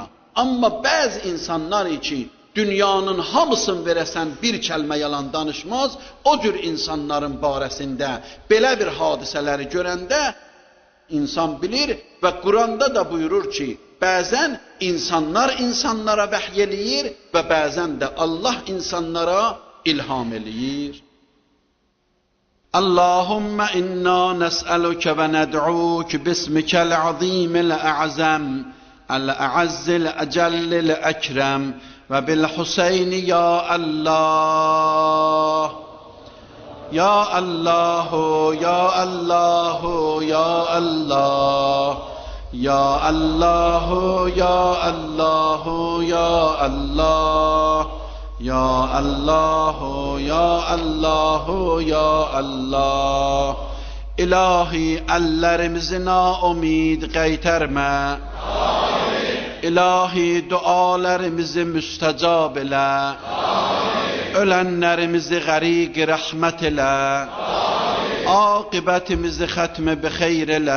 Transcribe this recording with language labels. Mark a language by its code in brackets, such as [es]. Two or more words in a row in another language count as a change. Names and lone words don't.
[az] Amma bəzi insanlar ki, dünyanın hamısını verəsən bir kəlmə yalan danışmaz, o cür insanların barəsində belə bir hadisələri görəndə insan bilir və Quranda da buyurur ki, bəzən insanlar insanlara vəhy eləyir və bəzən də Allah insanlara ilham eləyir. [ar] اللهم إنا نسألك وندعوك باسمك العظيم الأعظم الأعز الأجل الأكرم وبالحسين يا الله. يا الله، يا الله، يا الله. يا الله، يا الله، يا الله. يا الله، يا الله، يا الله. [az] İlahi, əllərimizi naumid qaytarma. İlahi, dualarımızı müstəcab elə. Ölənlərimizi qəriq rəhmət elə. Aqibətimizi xətmi bi xeyr elə.